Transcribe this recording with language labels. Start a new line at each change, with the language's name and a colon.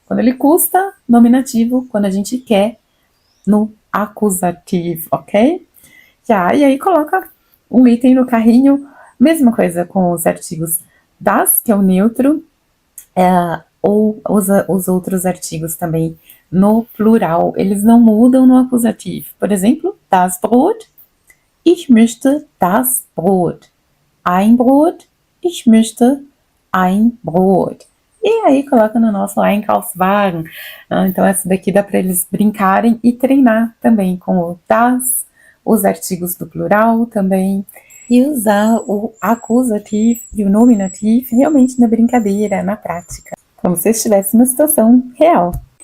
Portuguese: Quando ele custa, nominativo, quando a gente quer, no acusativo, ok? E aí coloca um item no carrinho, mesma coisa com os artigos das, que é o neutro, ou os outros artigos também no plural, eles não mudam no acusativo. Por exemplo,
German: das Brot, ich möchte das Brot. Ein Brot, ich möchte ein Brot.
Portuguese: E aí coloca no nosso Einkaufswagen. Então essa daqui dá para eles brincarem e treinar também com o das, os artigos do plural também, e usar o acusativo e o nominativo realmente na brincadeira, na prática, como se estivesse numa situação real.